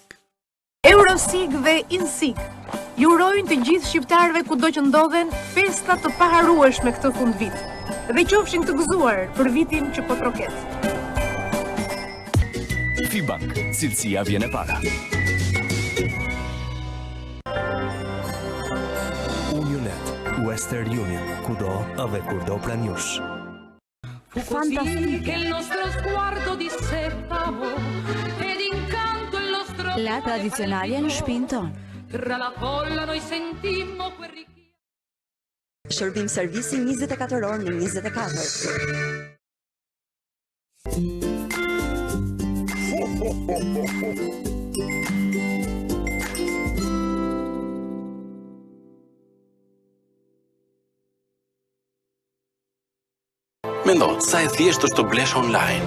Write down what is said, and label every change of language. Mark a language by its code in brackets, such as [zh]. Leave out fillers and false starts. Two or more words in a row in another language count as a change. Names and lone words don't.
[sq] Eurosig dhe Insig ju urojnë të gjithë shqiptarëve kudo që ndodhen festa të paharrueshme këtë fundvit dhe qofshin të gëzuar për vitin që po troket. Fibank, cilësia vjen e para. Unionet, Western Union, kudo dhe kurdo pran jush. [it] Fantastico il nostro sguardo dissettavo ed incanto il nostro La tradizionale [sq] në shtëpinë tonë. [it] tra la folla noi sentimmo quel richiamo. [sq] Shërbim servisi 24 orë në 24. Mendo, sa e thjesht është të blesh online.